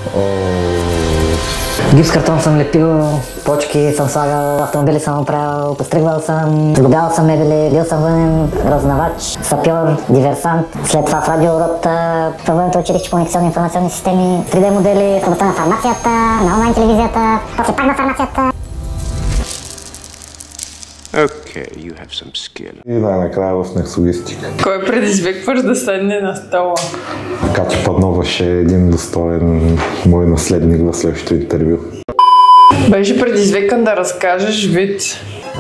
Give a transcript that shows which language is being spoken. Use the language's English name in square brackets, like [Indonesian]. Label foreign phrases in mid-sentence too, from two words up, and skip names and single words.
[Bulgarian] Гипс картон съм лепил, почки съм слагал, автомобили съм оправил, постригвал съм, сглобявал съм мебели, бил съм вънен разузнавач, сапьор, диверсант. След това в радиорота, във вънното училище по комуникационни информационни системи, 3D модели, в областта на фармацията, на онлайн телевизията, после пак на фармацията. [English] Okay, you have some skill. [Bulgarian] И най-накрая в Next Logistic. Кой предизвикваш да седне на стола? Катя Паднова ще е един достоен мой наследник в следващото интервю. Беше предизвикан да разкажеш вид.